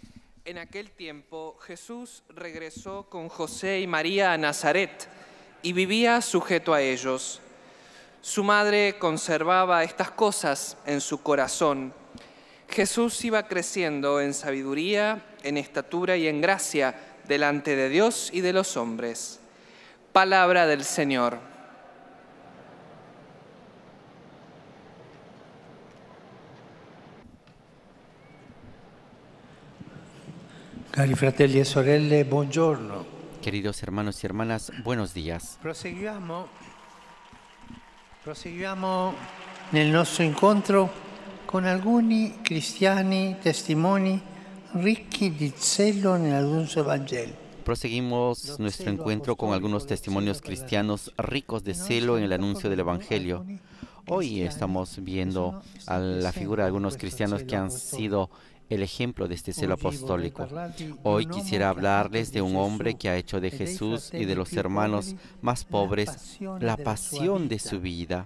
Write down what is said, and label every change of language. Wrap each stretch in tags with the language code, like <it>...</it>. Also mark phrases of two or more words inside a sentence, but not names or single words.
<es>En aquel tiempo Jesús regresó con José y María a Nazaret y vivía sujeto a ellos. Su madre conservaba estas cosas en su corazón. Jesús iba creciendo en sabiduría, en estatura y en gracia delante de Dios y de los hombres. Palabra del Señor.</es> <it>Cari fratelli e sorelle, buongiorno.</it> <es>Queridos hermanos y hermanas, buenos días.</es> <it>Proseguiamo nel nostro incontro con alcuni cristiani testimoni ricchi di zelo nell'annuncio Vangelo.</it> <es>Proseguimos nuestro encuentro con algunos testimonios cristianos ricos de celo en el anuncio del Evangelio. Hoy estamos viendo a la figura de algunos cristianos que han sido el ejemplo de este celo apostólico. Hoy quisiera hablarles de un hombre que ha hecho de Jesús y de los hermanos más pobres la pasión de su vida.</es>